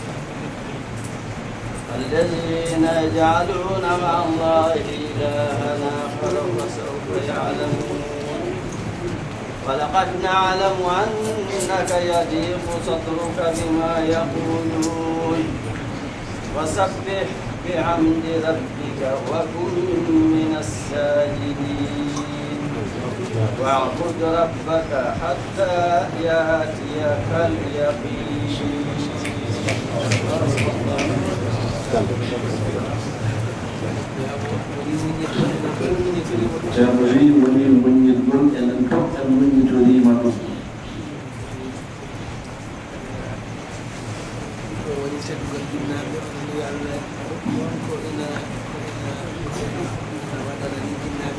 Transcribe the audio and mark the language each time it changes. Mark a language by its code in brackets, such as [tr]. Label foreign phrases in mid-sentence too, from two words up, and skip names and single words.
[ar] فسوف يعلمون ولقد نعلم أنك يضيق صدرك بما يقولون وسبح بحمد ربك وكن من الساجدين واعبد ربك حتى يأتيك اليقين [ff] Jamri woni muñirgol enen fof en muñitorima ɗum woni seddugol jinnaɓe onon yo Allah ko ina waɗana ni jinnaɓe